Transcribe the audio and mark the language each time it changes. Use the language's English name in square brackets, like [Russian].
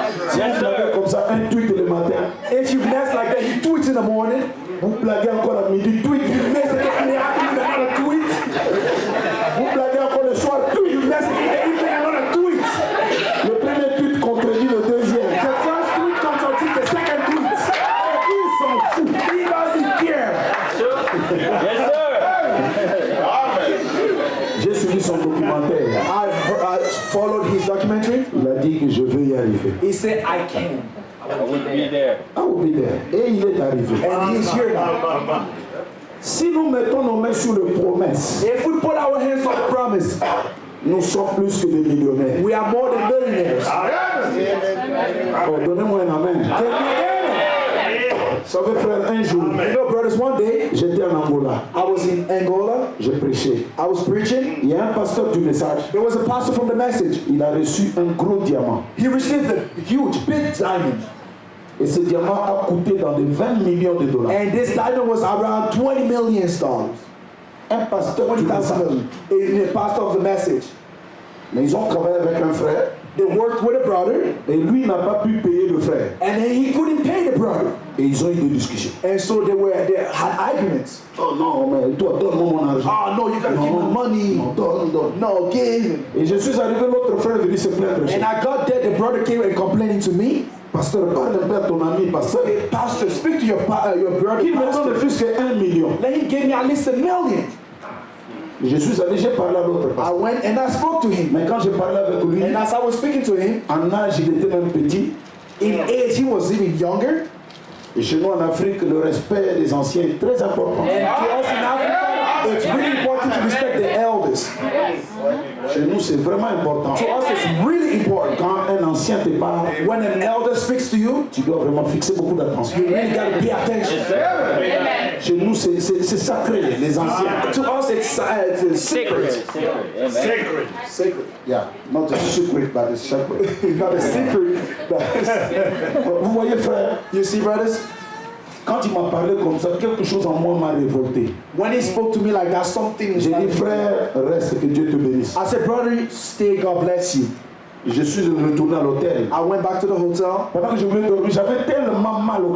[French] Si vous blaguez comme ça, un tweet le matin, [English] If you mess like that, you tweet in the morning. [French] vous blaguez encore à midi, tweet. [English] You mess it in the afternoon, another tweet. [French] Vous blaguez encore le soir, tweet. [English] You mess it in the evening, another tweet. [French] Le premier tweet contredit le deuxième. [English] The first tweet contradicts the second tweet. [French] Ils s'en foutent. [English] He doesn't care. Yes, sir. [French] J'ai suivi son documentaire. [English] I followed his documentary. [French] Il a dit que je veux y arriver. [English] He said, I can. I would be there. [French] Ah oui, bien. Et il est arrivé. [English] And he's here now. [French] Si nous mettons nos mains sur les promesses, [English] If we put our hands on the promise, [French] nous sommes plus que des millionnaires. [English] we are more than millionaires. [French] Oh, donnez-moi un amen. [English] Can we amen? [French] Vous savez, frère, un jour, [English] You know, brothers, one day, [French] j'étais en Angola. [English] I was in Angola. [French] Je prêchais. [English] I was preaching. [French] Il y a un pasteur du message. [English] There was a pastor from the message. [French] Il a reçu un gros diamant. [English] He received a huge, big diamond. [French] Et ce diamant a coûté dans les 20 millions de dollars. [English] And this diamond was around $20 million. [French] Un pasteur du [English] 20,000 [French] message. [English] million. In the pastor of the message. [French] Mais ils ont travaillé avec un frère. [English] They worked with a brother. [French] Et lui n'a pas pu payer le frère. [English] And then he couldn't pay the brother. [French] Et ils ont eu des discussions. [English] And so they had arguments. [French] Oh non, mais toi, donne-moi mon argent. [English] Oh, no, you gotta give me money. [French] Non, donne. [English] No, give. [French] Et je suis arrivé, l'autre frère est venu se plaindre chez [English] And [French] moi. [English] I got there, the brother came and complaining to me. [French] Pasteur, parle un peu à ton ami, pasteur. [English] Hey, pastor, speak to your brother. [French] Il me donne [English] Pastor. [French] plus que 1 million. [English] Then he gave me at least $1 million. [French] Je suis allé, j'ai parlé à l'autre [English] I [French] pasteur. [English] went and I spoke to him. [French] Mais quand j'ai parlé avec lui, [English] And as I was speaking to him, [French] en âge, il était même petit. [English] in age he was even younger. [French] Et chez nous en Afrique, le respect des anciens est très important. [English] And to us in Africa, it's really important to respect the elders. [French] Chez nous, c'est vraiment important. [English] To us, it's really important. [French] Quand un ancien te parle, [English] When an elder speaks to you, [French] tu dois vraiment fixer beaucoup d'attention. [English] you really got to pay attention. [French] Chez nous, c'est sacré, les anciens. [English] To us, it's Sacred. secret. Amen. Sacred. Sacred. Yeah, not a secret, but a sacred. It's not a secret. [French] Vous voyez, frère, [English] You see, brothers, [French] quand il m'a parlé comme ça, quelque chose en moi m'a révolté. [English] when he spoke to me like that, something [French] J'ai dit, frère, reste, que Dieu te bénisse. [English] I said, brother, stay, God bless you. [French] Je suis retourné à l'hôtel. [English] I went back to the hotel. [French] Pendant que je voulais dormir, j'avais tellement mal au